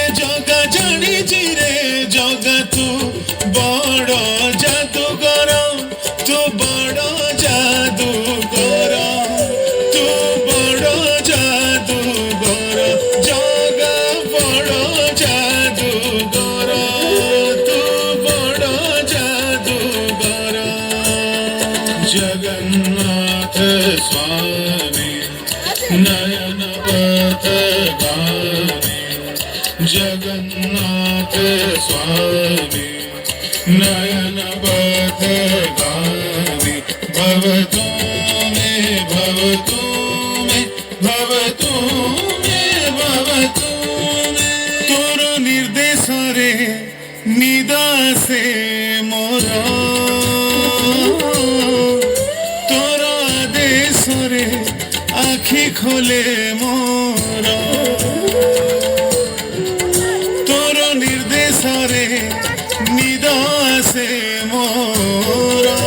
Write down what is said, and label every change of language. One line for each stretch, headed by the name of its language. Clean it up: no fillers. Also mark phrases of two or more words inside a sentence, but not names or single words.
Odia: ଜଗା ତୁ ବଡ଼ ଜାଦୁଗର ତୁ ବଡ଼ ଜାଦୁଗର ତୁ ବଡ଼ ଜାଦୁଗର ଜଗା ବଡ଼ ଜାଦୁଗର ତୁ ବଡ଼ ଜାଦୁଗର
Sanskrit: जगन्नाथ स्वामी नयन पथगामी जगन्नाथ स्वामी नयन पथगामी भवतु मे भवतु मे भवतु मे भवतु मे
Odia: ତୋର ନିର୍ଦ୍ଦେଶ ରେ ନିଦାସେ ମୋର ତୋର ଆଦେଶ ରେ ଆଖି ଖୋଲେ ମୋର ତୋର ନିର୍ଦ୍ଦେଶ ରେ ନିଦ ଆସେ ମୋର